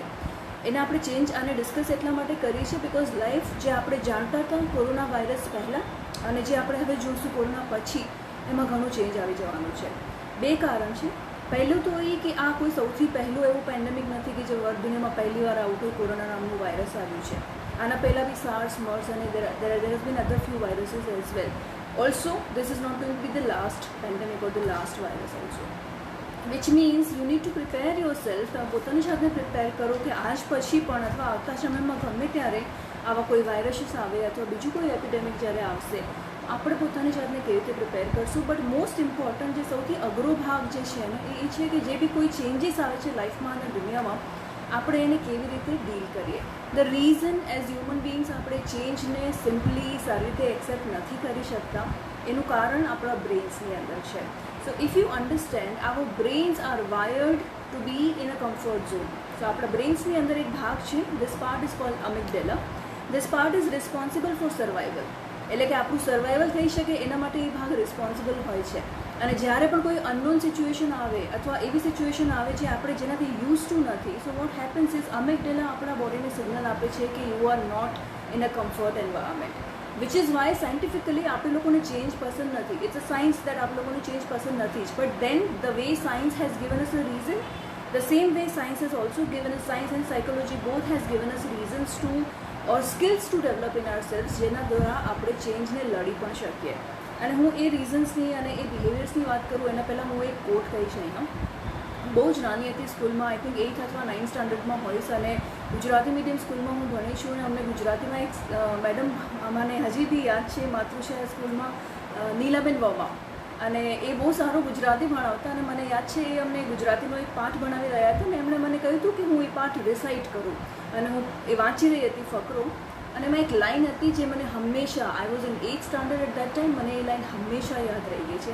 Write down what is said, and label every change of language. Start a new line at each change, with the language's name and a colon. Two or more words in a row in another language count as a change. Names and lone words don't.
Gujarati: એને આપણે ચેન્જ અને ડિસ્કસ એટલા માટે કરીએ છીએ
English: because life
Gujarati: જે આપણે જાણતા હતા કોરોના વાયરસ પહેલાં અને જે આપણે હવે જોઈશું કોરોના પછી, એમાં ઘણું ચેન્જ આવી જવાનું છે. 2 કારણ છે. પહેલું તો એ કે આ કોઈ સૌથી પહેલું એવું પેન્ડેમિક નથી કે જે વર્લ્ડ દુનિયામાં પહેલી વાર આવું કોઈ કોરોના નામનું વાયરસ આવ્યું છે. આના પહેલાં બી
English: SARS, MERS અને there has been other few viruses as well. Also, this is not going to be the last pandemic or the last virus also. Which means you need to prepare yourself.
Gujarati: પોતાની જાતને પ્રિપેર કરો કે આજ પછી પણ અથવા આવતા સમયમાં ગમે ત્યારે આવા કોઈ વાયરસીસ આવે અથવા બીજું કોઈ એપિડેમિક જ્યારે આવશે, આપણે પોતાની જાતને કેવી રીતે પ્રિપેર કરશું.
English: but most important
Gujarati: જે સૌથી અઘરો ભાગ જે છે ને એ છે કે જે બી કોઈ ચેન્જીસ આવે છે લાઈફમાં અને દુનિયામાં, આપણે એને કેવી રીતે ડીલ કરીએ.
English: the reason as human beings
Gujarati: આપણે ચેન્જને સિમ્પલી સારી રીતે એક્સેપ્ટ નથી કરી શકતા, એનું કારણ આપણા બ્રેન્સની અંદર છે.
English: so if you understand, our brains are wired to be in a comfort zone.
Gujarati: સો આપણા બ્રેન્સની અંદર એક ભાગ છે,
English: this part is called amygdala. This part is responsible for survival.
Gujarati: એટલે કે આપણું સર્વાઈવલ થઈ શકે એના માટે એ ભાગ રિસ્પોન્સિબલ હોય છે. અને જ્યારે પણ કોઈ અનનોન સિચ્યુએશન આવે અથવા એવી સિચ્યુએશન આવે જે આપણે જેનાથી
English: use to
Gujarati: નથી,
English: so what happens is amygdala
Gujarati: આપણા બોડીને સિગ્નલ આપે છે કે
English: you are not in a comfort environment, which is why scientifically
Gujarati: આપણે લોકોને ચેન્જ પસંદ નથી.
English: it's a science that
Gujarati: આપણે લોકોને ચેન્જ પસંદ નથી જ,
English: but then the way science has given us a reason, the same way science has also given us, science and psychology both has given us reasons to or skills to develop in ourselves
Gujarati: જેના દ્વારા આપણે ચેન્જને લડી પણ શકીએ. અને હું એ રીઝન્સની અને એ બિહેવિયર્સની વાત કરું એના પહેલાં હું એક કોટ કહીશ અહીંયા. બહુ જ નાની હતી સ્કૂલમાં,
English: I think
Gujarati: 8th અથવા 9th સ્ટાન્ડર્ડમાં હોઈશ, અને
English: Gujarati medium schoolમાં
Gujarati: હું ભણી છું અને અમને ગુજરાતીમાં એક મેડમ મને હજી બી યાદ છે માતૃશાળા સ્કૂલમાં નીલાબેન વર્મા, અને એ બહુ સારું ગુજરાતી ભણાવતા અને મને યાદ છે એ અમને ગુજરાતીનો એક પાઠ ભણાવી રહ્યા હતા અને એમણે મને કહ્યું હતું કે હું એ પાઠ રિસાઇટ કરું, અને હું એ વાંચી રહી હતી ફકરો, અને એમાં એક લાઇન હતી જે મને હંમેશા,
English: I was in 8th standard at that time,
Gujarati: મને એ લાઇન હંમેશા યાદ રહી ગઈ છે.